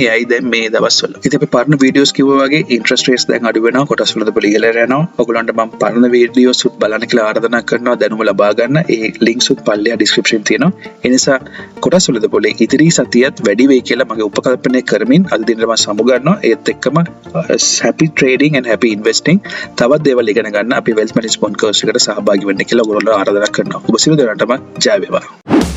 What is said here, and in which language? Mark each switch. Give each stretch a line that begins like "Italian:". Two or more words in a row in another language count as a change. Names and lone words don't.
Sinhala: එයයි දැන් මේ දවස්වල. ඉතින් අපි පරණ වීඩියෝස් කිව්වා වගේ
English: interest rates
Sinhala: දැන් අඩු වෙනවා. කොටස් වලද පොලේ ඉහළට යනවා. ඔයගොල්ලන්ට මම පරණ වීඩියෝස් උත් බලන්න කියලා ආරාධනා කරනවා. දැනුම ලබා ගන්න. ඒ links උත් පල්ලෙහා description තියෙනවා. ඒ නිසා කොටස් වලද පොලේ ඉදිරි සතියත් වැඩි වෙයි කියලා මගේ උපකල්පනය කරමින් අද දිනට මම සමුගන්නවා. ඒත් එක්කම
English: happy trading and happy investing
Sinhala: තවත් දේවල් ඉගෙන ගන්න අපි
English: wealth management course
Sinhala: එකට සහභාගී වෙන්න කියලා ඔයගොල්ලෝ ආරාධනා කරනවා. ඔබ සියලු දෙනාටම ජය වේවා.